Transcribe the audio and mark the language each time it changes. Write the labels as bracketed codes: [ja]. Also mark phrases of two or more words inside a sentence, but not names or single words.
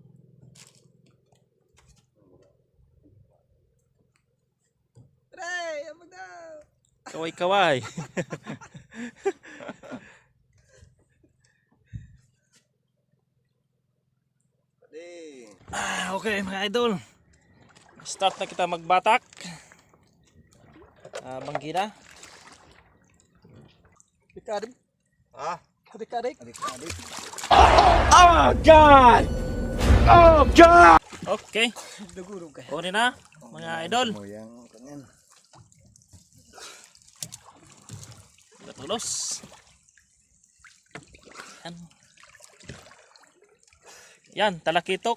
[tl] Kaway-kaway. Okay mga idol. [bik] Start na kita magbatak. Banggina. [tl] Adik-adik. Adik-adik. Adik-adik. [en] Oh God! Oh God! Okay. [bik] Dugurog ka. [tl] Kunin na mga idol. Moyang kanyan. Tulos. Yan, talakitok.